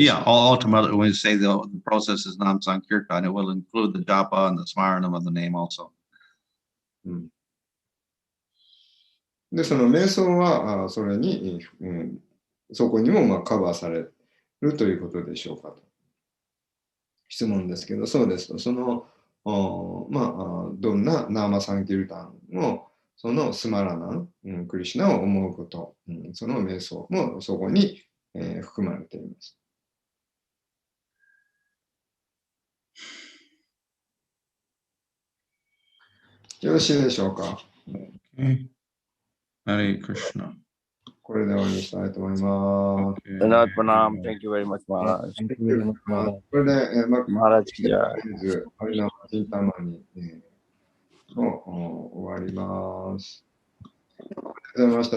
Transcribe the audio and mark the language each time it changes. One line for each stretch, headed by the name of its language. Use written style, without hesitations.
English: Yeah, ultimately, when you say the process is nam sankirtan, it will include the japa and the smaranam of the name also.
Japanese: で、その瞑想はそれに、そこにもカバーされるということでしょうかと。質問ですけど、そうですと、その、どんなナーマサンキルタンを、そのスマラナン、クリシュナを思うこと、その瞑想もそこに、含まれています。よろしいでしょうか。
English: Hare Krishna.
Japanese: これで終わりにしたいと思います。
English: Thank you very much, Maharaj. Thank you very much, Maharaj.
Japanese: これで、
Hindi: Maharaj ki jai.
Japanese: ハリナマチンタマニを終わります。ありがとうございました。